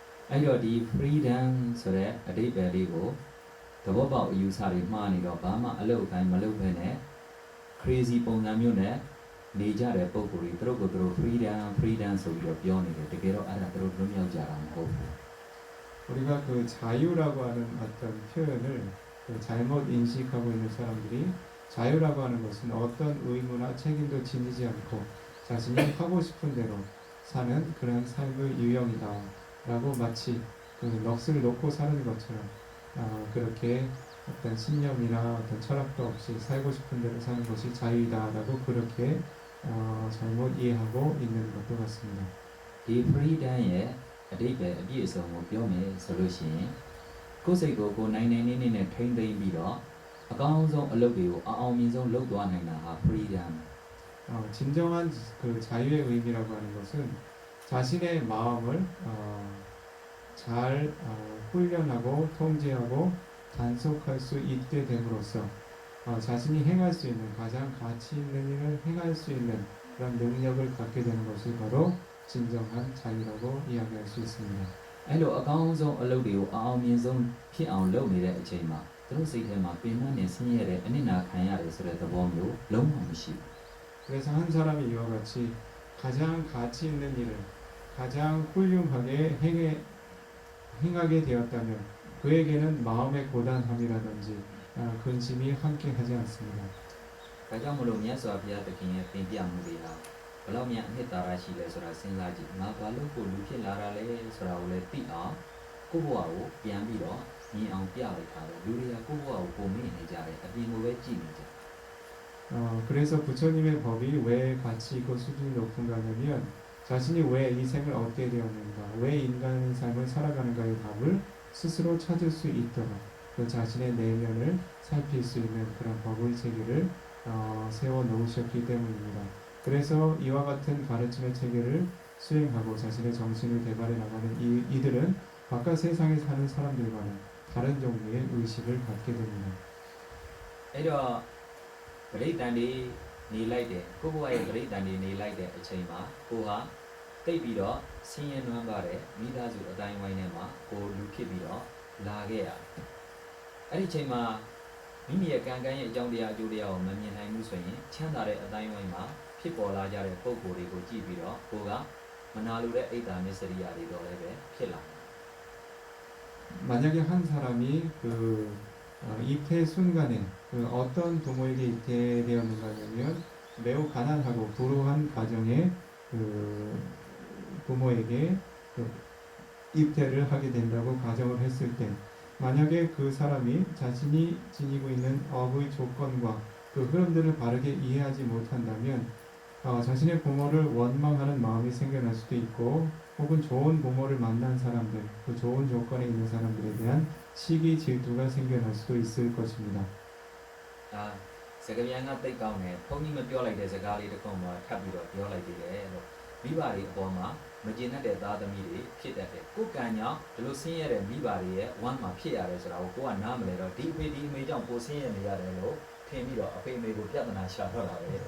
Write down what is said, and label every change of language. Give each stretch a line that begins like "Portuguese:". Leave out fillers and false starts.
Burmese: အဲ့တော့ဒီ freedom ဆိုတဲ့အဓိပ္ပာယ်လေးကိုသဘောပေါက်အယူဆတွေမှားနေတော့ဘာမှအလုပ်အကိုင်းမလုပ်ဘဲနဲ့ crazy ပုံစံမျိုးနဲ့နေကြတဲ့ပုံကိုယ်တွေသူတို့ကိုသူတို့ freedom ဆိုပြီးတော့ပြောနေတယ်တကယ်တော့အဲ့ဒါသူတို့လွတ်မြောက်ကြတာမဟုတ်ဘူး
Korean: 우리가 그 자유라고 하는 어떤 표현을 잘못 인식하고 있는 사람들이 자유라고 하는 것은 어떤 의무나 책임도 지니지 않고 자신이 하고 싶은 대로 사는 그런 삶의 유형이다 라고 마치 그 넋을 놓고 사는 것처럼 그렇게 어떤 신념이나 어떤 철학도 없이 살고 싶은 대로 사는 것이 자유이다 라고 그렇게 잘못 이해하고 있는 것도 같습니다.
Burmese: 이 freedom ရဲ့အဓိပ္ပာယ်အပြည့်အစုံကိုပြောမယ်ဆိုလို့ရှိရင်ကိုယ်စိတ်ကိုကိုယ်နိုင်နေနေနဲ့ထိမ့်သိမ့်ပြီးတော့အကောင်းဆုံးအလုပ်တွေကိုအအောင်မြင်ဆုံးလုပ်သွားနိုင်တာဟာ freedom
Korean: 진정한 그 자유의 의미라고 하는 것은 자신의 마음을 잘 훈련하고 통제하고 단속할 수 있게 됨으로써 자신이 행할 수 있는 가장 가치 있는 일을 행할 수 있는 그런 능력을 갖게 되는 것이 바로 진정한 자유라고 이야기할 수 있습니다.
Burmese: အဲ့လိုအကောင်းဆုံးအလုပ်တွေကိုအအောင်မြင်ဆုံးဖြစ်အောင်လုပ်နေတဲ့အချိန်မှာသူတို့စိတ်ထဲမှာပင်ပန်းနေဆင်းရဲတဲ့အနစ်နာခံရတယ်ဆိုတဲ့သဘောမျိုးလုံးဝမရှိဘူး
Korean: 그래서 한 사람이 이와 같이 가장 가치 있는 일을 가장 훌륭하게 행하게 되었다면 그에게는 마음의 고단함이라든지 근심이 함께 하지 않습니다.
Burmese: ဒါကြောင့်မလို့မြတ်စွာဘုရားသခင်ရဲ့သင်ပြမှုတွေဟာဘယ်လောက်များအနှစ်သာရရှိလဲဆိုတာစဉ်းစားကြည့်ငါဘာလို့ကိုလူဖြစ်လာတာလဲဆိုတာကိုလည်းသိအောင်ကိုယ့်ဘဝကိုပြန်ပြီးတော့မြင်အောင်ပြလိုက်တာပဲလူတွေကကိုယ့်ဘဝကိုပုံမြင်နေကြတယ်အပြင်ကိုပဲကြည့်နေကြတယ်
Korean: 그래서 부처님의 법이 왜 가치 있고 수준이 높은가 하면 자신이 왜 이 생을 얻게 되었는가, 왜 인간의 삶을 살아가는가의 답을 스스로 찾을 수 있도록 그 자신의 내면을 살필 수 있는 그런 법의 체계를 세워 놓으셨기 때문입니다. 그래서 이와 같은 가르침의 체계를 수행하고 자신의 정신을 개발해 나가는 이들은 바깥 세상에 사는 사람들과는 다른 종류의 의식을 갖게 됩니다.
Burmese: အဲ့တော့ပရိသတ်တွေနေလိုက်တယ်ကိုယ့်ဘဝရဲ့ပရိသတ်တွေနေလိုက်တဲ့အချိန်မှာကိုဟာတိတ်ပြီးတော့ဆင်းရဲနွမ်းပါတဲ့မိသားစုအတိုင်းဝိုင်းထဲမှာကိုလူဖြစ်ပြီးတော့လာခဲ့ရတယ်အဲ့ဒီအချိန်မှာမိမိရဲ့ကံကံရဲ့အကြောင်းတရားအကျိုးတရားကိုမမြင်နိုင်ဘူးဆိုရင်ချမ်းသာတဲ့အတိုင်းဝိုင်းမှာဖြစ်ပေါ်လာကြတဲ့ပုံကိုယ်တွေကိုကြည့်ပြီးတော့ကိုကမနာလိုတဲ့အိတ်တာမစ္စရိယာတွေတော့လည်းပဲဖြစ်လာတယ်
Korean: 만약에 한 사람이 그 잉태 순간에 그 어떤 부모에게 잉태되었는가 하면 매우 가난하고 불우한 가정의 그 부모에게 그 잉태를 하게 된다고 가정을 했을 때 만약에 그 사람이 자신이 지니고 있는 업의 조건과 그 흐름들을 바르게 이해하지 못한다면 자신의 부모를 원망하는 마음이 생겨날 수도 있고 혹은 좋은 부모를 만난 사람들, 그 좋은 조건에 있는 사람들에 대한 시기 질투가 생겨날 수도 있을 것입니다.
Burmese: စကားပြန်ကတိတ်ကောင်းတယ်ဘုန်းကြီးမပြောလိုက်တဲ့စကားလေးတစ်ခုမှထပ်ပြီးတော့ပြောလိုက်သေးတယ်လို့မိဘတွေအပေါ်မှာ မကျေနပ်တဲ့သားသမီးတွေဖြစ်တတ်တယ်ကိုယ်ကံကြောင့်ဒီလိုဆင်းရဲတဲ့မိဘတွေရဲ့ဝမ်းမှာဖြစ်ရတယ်ဆိုတာကိုကနားမလဲတော့ဒီအဖေဒီအမေကြောင့်ကိုဆင်းရဲနေရတယ်လို့ထင်ပြီးတော့အဖေအမေကိုပြဿနာရှာတော့တာပဲ